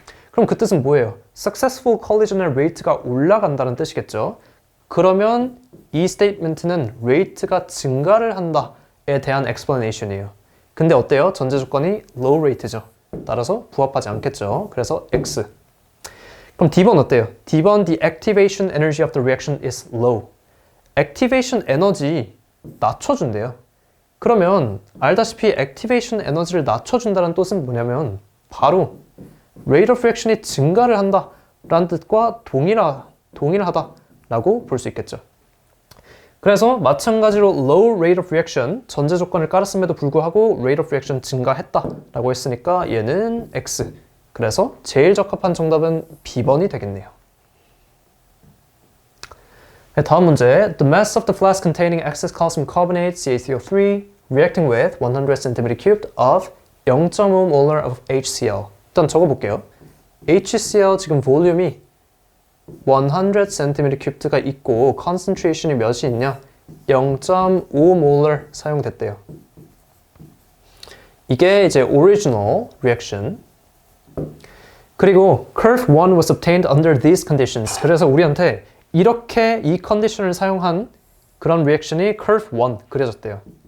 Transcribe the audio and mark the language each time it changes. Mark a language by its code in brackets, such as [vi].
[ko] 그럼 그 뜻은 뭐예요? successful collision의 rate가 올라간다는 뜻이겠죠. 그러면 이 statement는 rate가 증가를 한다에 대한 explanation이에요. 근데 어때요? 전제 조건이 low rate죠. 따라서 부합하지 않겠죠. 그래서 X. 그럼 D번 어때요? [en] D번 the activation energy of the reaction is low. [ko] activation 에너지 낮춰준대요. 그러면 알다시피 activation 에너지를 낮춰준다는 뜻은 뭐냐면 바로 rate of reaction이 증가를 한다라는 뜻과 동일하다라고 볼 수 있겠죠. 그래서 마찬가지로 low rate of reaction, 전제 조건을 깔았음에도 불구하고 rate of reaction 증가했다라고 했으니까 얘는 X. 그래서 제일 적합한 정답은 B번이 되겠네요. 네, 다음 문제. [en] The mass of the flask containing excess calcium carbonate CaCO3 reacting with 100 cm3 of 0.5 molar of HCl. [ko] 일단 적어볼게요. HCl 지금 볼륨이 100 cm3가 있고 concentration이 몇이 있냐? 0.5 molar 사용됐대요. 이게 이제 original reaction. [en] 그리고 curve 1 was obtained under these conditions. [ko] 그래서 우리한테 이렇게 이 컨디션을 사용한 그런 리액션이 curve 1 그려졌대요.